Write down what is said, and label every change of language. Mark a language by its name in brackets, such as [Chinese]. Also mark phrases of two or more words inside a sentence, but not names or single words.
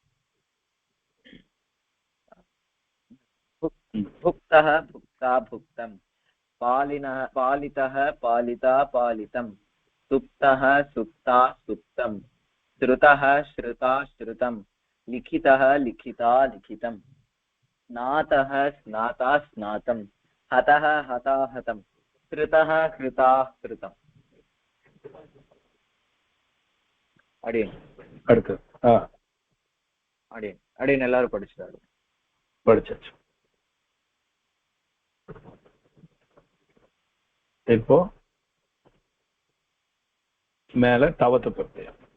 [Sanskrit] भुक्तः भुक्ता भुक्तं पालितः पालिता पालितं सुप्तः सुप्ता सुप्तं श्रुतः श्रुता श्रुतं लिखितः लिखिता लिखितं स्नातः स्नाता स्नातं हतः हता हतं कृतः कृता कृतम्. [Tamil] அடியன் அடுத்தது அடியன் எல்லாரும் படிச்சுட்டாரு. படிச்சாச்சு. இப்போ மேல தவத்து பிரத்யம்.